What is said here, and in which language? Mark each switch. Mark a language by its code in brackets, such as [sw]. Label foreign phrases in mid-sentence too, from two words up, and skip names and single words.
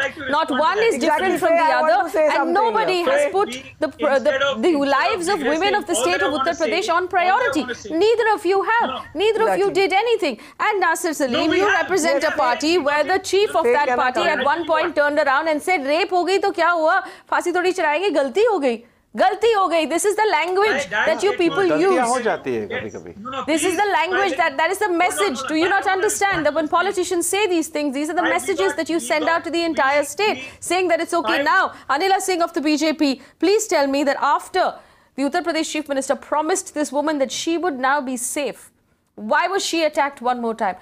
[en] Not one is different from the other, and nobody has put the lives of women of the state of Uttar Pradesh on priority. Neither of you have. Neither of you did anything. And Nasser Salim, you represent a party where the chief of that party at one point turned around and said, [hi] "रेप हो गई तो क्या हुआ? फाँसी थोड़ी चढ़ाएंगे, ग़लती हो गई।" ग़लती हो गई. [en] This is the language that you people use. This is the language that is the message. Do you not understand that when politicians say these things, these are the messages that you send out to the entire state, saying that it's okay now. Anila Singh of the BJP, please tell me that after the Uttar Pradesh Chief Minister promised this woman that she would now be safe, why was she attacked one more time?